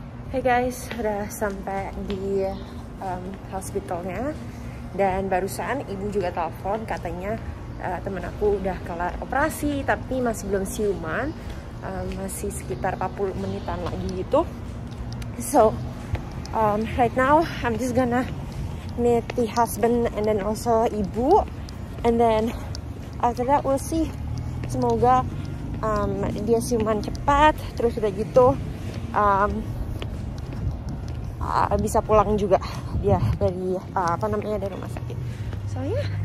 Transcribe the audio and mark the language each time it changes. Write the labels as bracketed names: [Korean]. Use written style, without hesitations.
[English] Hey guys, [Indonesian] udah sampai di hospitalnya, dan barusan ibu juga telepon katanya temen aku udah kelar operasi tapi masih belum siuman, masih sekitar 40 menitan lagi gitu. [English] So right now I'm just gonna meet the husband and then also ibu, and then after that we'll see. [Indonesian] Semoga dia siuman cepat, terus udah gitu bisa pulang juga dia dari dari rumah sakit. [English] So yeah.